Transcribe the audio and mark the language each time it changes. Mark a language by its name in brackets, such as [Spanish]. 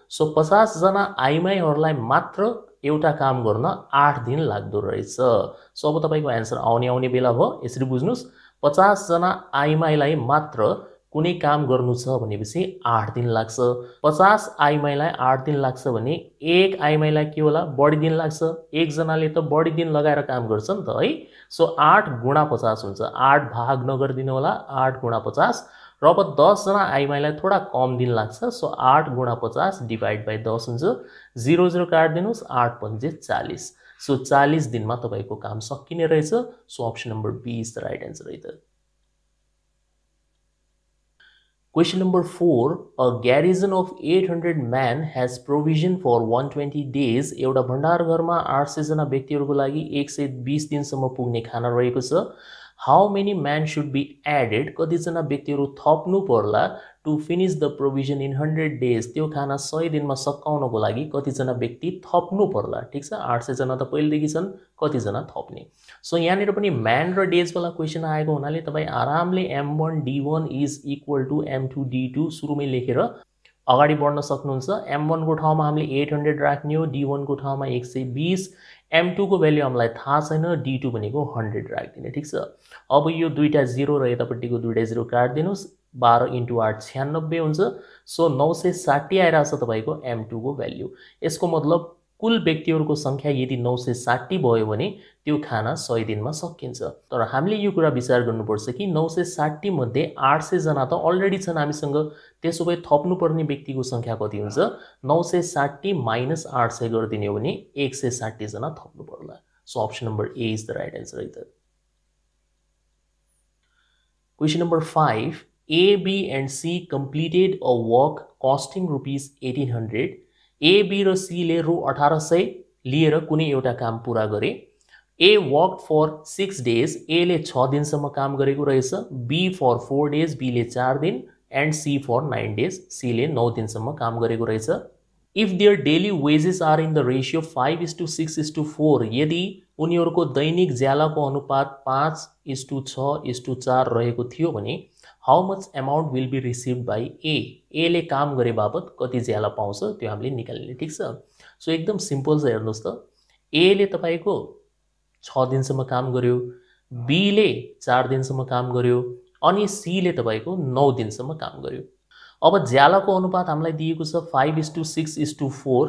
[Nepali] So 50 जना आइमाईहरुलाई मात्र एउटा काम गर्न 8 दिन लाग्दो रहेछ। सो अब तपाईको आन्सर आउने बेला भयो, यसरी बुझ्नुस्। 50 जना आइमाईलाई मात्र कुनै काम गर्नु छ भनेपछि 8 दिन लाग्छ। 50 आइमाईलाई 8 दिन लाग्छ भने एक आइमाईलाई के होला, बढी दिन लाग्छ। एक जनाले त बढी दिन लगाएर काम गर्छ नि त है। सो 8 गुणा 50 हुन्छ, 8 भाग नगर्दिनु होला, 8 गुणा 50। र अब 10 जना आइमाईलाई थोडा कम दिन लाग्छ। सो 8 गुणा 50 डिवाइड बाइ 10 हुन्छ, 0 0 काट्दिनुस्, 8 पंजे 40। सो 40 दिनमा तपाईको काम सकिने रहेछ। [English] So option number B is the right answer है त। Question number 4. A garrison of 800 men has provision for 120 days. [Nepali] एउटा भण्डार घरमा 800 जना व्यक्तिहरुको लागि 120 दिनसम्म पुग्ने खाना रहेको छ। [English] How many men should be added? [Nepali] कति जना व्यक्तिहरु थप्नु पर्ला [English] to finish the provision in 100 days? [Nepali] त्यो खाना 100 दिनमा सकाउनको लागि कति जना व्यक्ति थप्नु पर्ला, ठीक छ। 800 जना त पहिलेदेखि छन्, कति जना थप्ने। सो यहाँनिर पनि म्यान र डेज वाला क्वेशन आएको हुनाले तपाई आरामले [English] m1 d1 is equal to m2 d2 [Nepali] सुरुमै लेखेर अगाडि बढ्न सक्नुहुन्छ। M1 को ठाउँमा हामीले 800 राख्ने हो, D1 को ठाउँमा 120, M2 को भ्यालु हामीलाई थाहा छैन, D2 भनेको 100 राखिदिने। ठीक छ। अब यो दुईटा 0 र यतापट्टिको दुईटा 0 काट्दिनुस्। 12 × 8 96 हुन्छ। सो 960 आइरहेछ तपाईको M2 को भ्यालु। यसको मतलब कुल व्यक्तिहरूको संख्या यदि 960 भयो भने त्यो खाना 100 दिनमा सकिन्छ। तर हामीले यो कुरा विचार गर्नुपर्छ कि 960 मध्ये 800 जना त अलरेडी छन् हामीसँग। त्यसो भए थप्नुपर्ने व्यक्तिको संख्या कति हुन्छ? 960 - 800 गरिदिने हो भने 160 जना थप्नु पर्ला। [English] So option number A is the right answer है त। Question number 5, A, B and C completed a work costing ₹1800। [Nepali] A, B र C ले रु 1800 लिएर कुनै एउटा काम पूरा गरे। [English] A worked for 6 days, [Nepali] A ले 6 दिनसम्म काम गरेको रहेछ, [English] B for 4 days, [Nepali] B ले 4 दिन, [English] and C for 9 days, [Nepali] C ले 9 दिनसम्म काम गरेको रहेछ। [English] If their daily wages are in the ratio 5:6:4, [Nepali] यदि उनीहरूको दैनिक ज्यालाको अनुपात 5:6:4 रहेको थियो भने [English] how much amount will be received by A? [Nepali] A ले काम गरे बापत कति ज्याला पाउँछ त्यो हामीले निकाल्ने। ठीक छ। सो एकदम सिम्पल छ, हेर्नुस् त। A ले तपाईको 6 दिनसम्म काम गर्यो, B ले 4 दिनसम्म काम गर्यो, अनि C ले तपाईको 9 दिनसम्म काम गर्यो। अब ज्यालाको अनुपात हामीलाई दिएको छ 5:6:4।